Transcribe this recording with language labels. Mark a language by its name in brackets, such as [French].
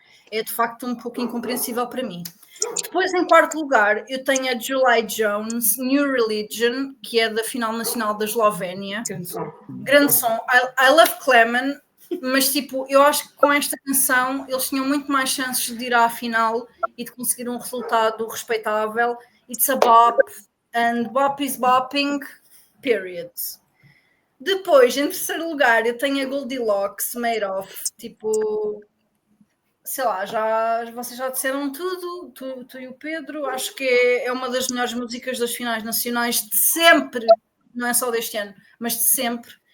[Portuguese] É de facto um pouco incompreensível para mim. Depois, em 4º lugar, eu tenho a July Jones, New Religion, que é da final nacional da Eslovénia. Grande som. [English] I love Clemen, [Portuguese] mas tipo, eu acho que com esta canção eles tinham muito mais chances de ir à final e de conseguir um resultado respeitável. [English] It's a bop, and bop is bopping, period. [Portuguese] Depois, em 3º lugar, eu tenho a Goldilocks, Made of, tipo... Sei lá, vocês já disseram tudo, tu e o Pedro, acho que é uma das melhores músicas das finais nacionais de sempre, não é só deste ano, mas de sempre.